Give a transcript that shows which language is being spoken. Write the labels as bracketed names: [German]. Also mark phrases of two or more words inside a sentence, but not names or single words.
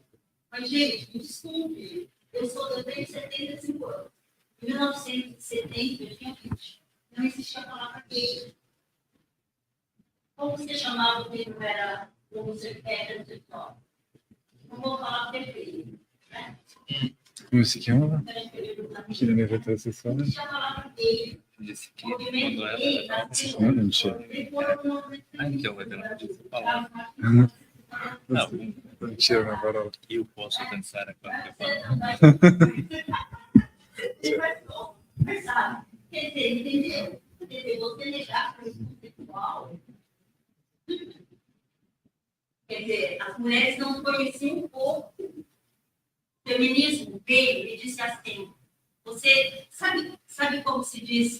[Portuguese] Mas, gente, me desculpe, eu tenho 75 anos. Em 1970, eu tinha 20. Não existia a palavra gay. Como você chamava o que não era homossexual? Não vou falar perfeito. Né? [Italian] Come si chiamava? Chi non era eterosessuale? Movimento gay, No, non c'è. Anche io vedo una parola. No, Non c'era una parola. io posso pensare a qualche parola. [Portuguese] Mas sabe, quer dizer, entendeu? Quer dizer, você negar para o sexual. Quer dizer, as mulheres não conheciam um pouco. Feminismo veio e disse assim: você sabe como se diz?